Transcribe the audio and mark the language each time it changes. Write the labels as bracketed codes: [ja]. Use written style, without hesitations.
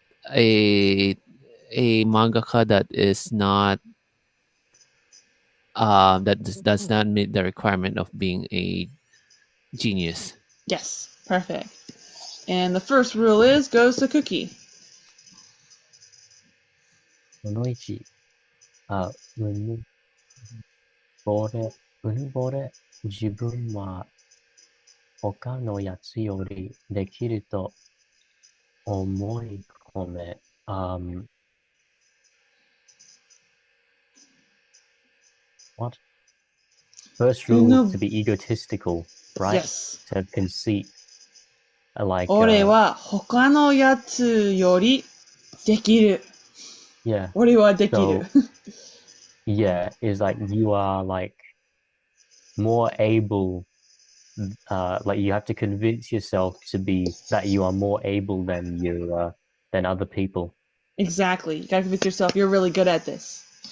[en] a a mangaka that is not does not meet the requirement of being a genius. Yes. Perfect. And the first rule is goes to Cookie. [ja] その1、うぬぼれ、うぬぼれ、自分は他のやつよりできると思い込め。 [en] What? First rule is to be egotistical, right? Yes. To have conceit. Like, [ja] 俺は他のやつよりできる。 [en] yeah. [ja] 俺はできる。 [en] Yeah, is like you are like more able, like you have to convince yourself to be that you are more able than other people. Exactly. You gotta convince yourself you're really good at this.